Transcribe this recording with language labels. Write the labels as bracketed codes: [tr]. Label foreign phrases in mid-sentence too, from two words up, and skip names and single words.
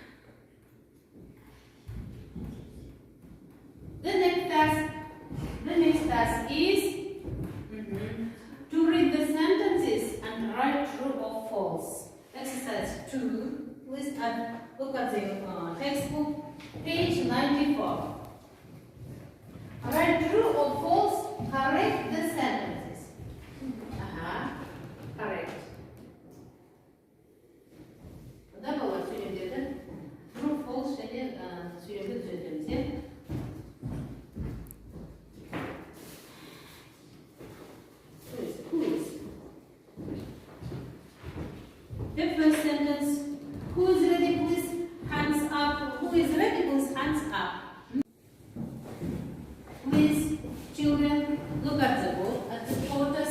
[en] The next task is to read the sentences and write true or false. Exercise 2. Please look at the textbook, page 94. Write true or false, correct the sentences. Correct. [kk] Да, балалар, сөйлемдерді [en] true, false [kk] және сөйлемді түзетеміз, иә? [en] The first sentence, who is ready, please? Hands up. Who is ready, please? Hands up. Please, children, look at the board, at the photos.